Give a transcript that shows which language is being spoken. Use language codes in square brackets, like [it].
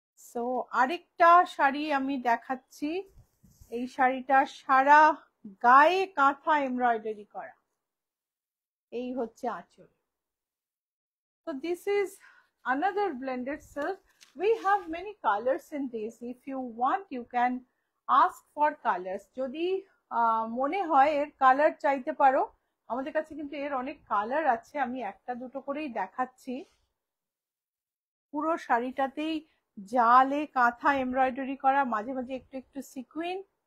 [bn] So আরেকটা শাড়ি আমি দেখাচ্ছি। এই শাড়িটা সারা গায়ে কাঁথা এমব্রয়ডারি করা। এই হচ্ছে আঁচল। [en] So this is another blended silk. We have many colors in this. If you want, you can ask for colors. [bn] যদি মনে হয় এর কালার চাইতে পারো, আমাদের কাছে কিন্তু এর অনেক কালার আছে। আমি একটা দুটো করেই দেখাচ্ছি। পুরো শাড়িটাতেই জালে কাঁথা এমব্রয়ডারি করা, মাঝে মাঝে একটু একটু সিকুইন।